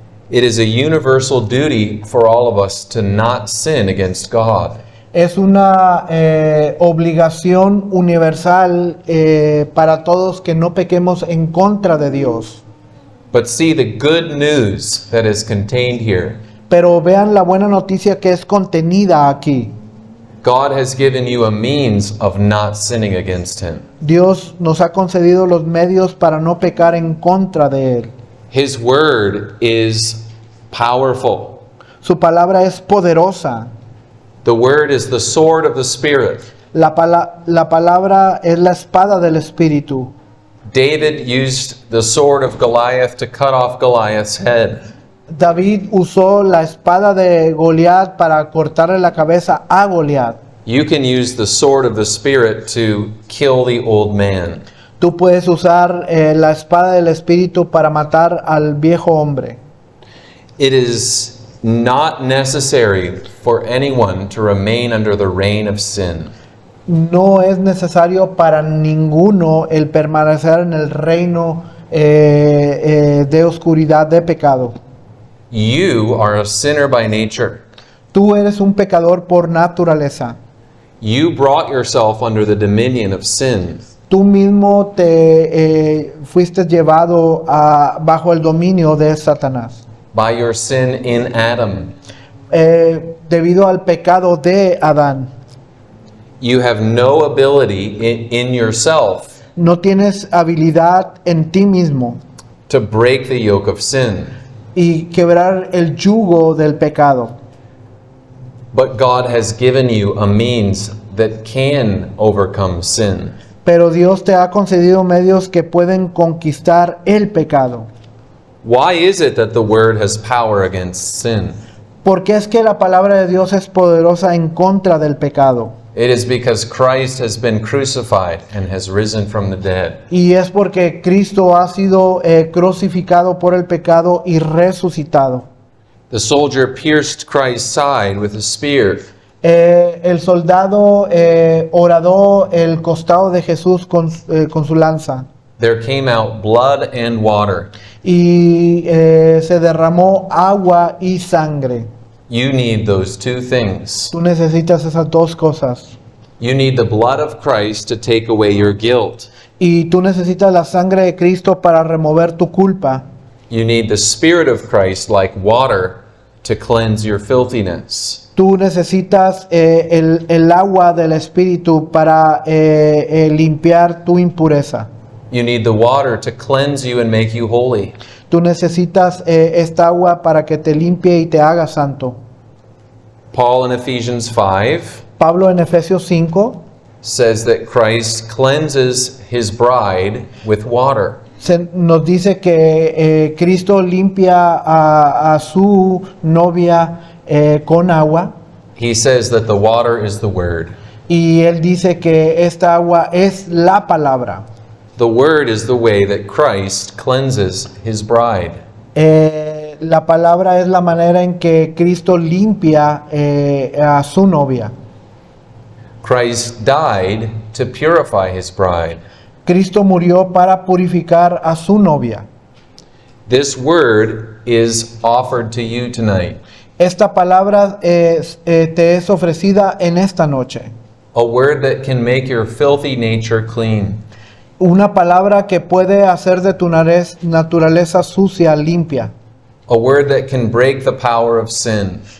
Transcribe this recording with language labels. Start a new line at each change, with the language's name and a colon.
English: It is a universal duty for all of us to not sin against God.
Spanish: Es una obligación universal para todos que no pequemos en contra de Dios.
English: But see the good news that is contained here.
Spanish: Pero vean la buena noticia que es contenida aquí.
English: God has given you a means of not sinning against him.
Spanish: Dios nos ha concedido los medios para no pecar en contra de Él.
English: His word is powerful.
Spanish: Su palabra es poderosa.
English: The word is the sword of the Spirit.
Spanish: La palabra es la espada del Espíritu.
English: David used the sword of Goliath to cut off Goliath's head.
Spanish: David usó la espada de Goliat para cortarle la cabeza a Goliat.
English: You can use the sword of the Spirit to kill the old man.
Spanish: Tú puedes usar la espada del Espíritu para matar al viejo hombre.
English: It is not necessary for anyone to remain under the reign of sin.
Spanish: No es necesario para ninguno el permanecer en el reino de oscuridad, de pecado.
English: You are a sinner by nature.
Spanish: Tú eres un pecador por naturaleza.
English: You brought yourself under the dominion of sin.
Spanish: Tú mismo te fuiste llevado bajo el dominio de Satanás.
English: By your sin in Adam.
Spanish: Debido al pecado de Adán.
English: You have no ability in yourself
Spanish: No tienes habilidad en ti mismo
English: to break the yoke of sin.
Spanish: y quebrar el yugo del pecado.
English: But God has given you a means that can overcome sin.
Spanish: Pero Dios te ha concedido medios que pueden conquistar el pecado.
English: Why is it that the word has power against sin?
Spanish: Porque es que la palabra de Dios es poderosa en contra del pecado.
English: It is because Christ has been crucified and has risen from the dead.
Spanish: Y es porque Cristo ha sido crucificado por el pecado y resucitado.
English: The soldier pierced Christ's side with a spear.
Spanish: El soldado horadó el costado de Jesús con su lanza.
English: There came out blood and water.
Spanish: Y se derramó agua y sangre.
English: You need those two things.
Spanish: Tú necesitas esas dos cosas.
English: You need the blood of Christ to take away your guilt.
Spanish: Y tú necesitas la sangre de Cristo para remover tu culpa.
English: You need the Spirit of Christ, like water, to cleanse your filthiness.
Spanish: Tú necesitas el agua del Espíritu para limpiar tu impureza.
English: You need the water to cleanse you and make you holy.
Spanish: Tú necesitas esta agua para que te limpie y te haga santo.
English: Paul in Ephesians 5
Spanish: Pablo en Efesios 5
English: says that Christ cleanses his bride with water.
Spanish: Nos dice que Cristo limpia a su novia con agua,
English: He says that the water is the word.
Spanish: y Él dice que esta agua es la palabra.
English: The word is the way that Christ cleanses his bride.
Spanish: La palabra es la manera en que Cristo limpia a su novia.
English: Christ died to purify his bride.
Spanish: Cristo murió para purificar a su novia.
English: This word is offered to you tonight.
Spanish: Esta palabra te es ofrecida en esta noche.
English: A word that can make your filthy nature clean.
Spanish: Una palabra que puede hacer de tu naturaleza sucia limpia.
English: A word that can break the power of sin.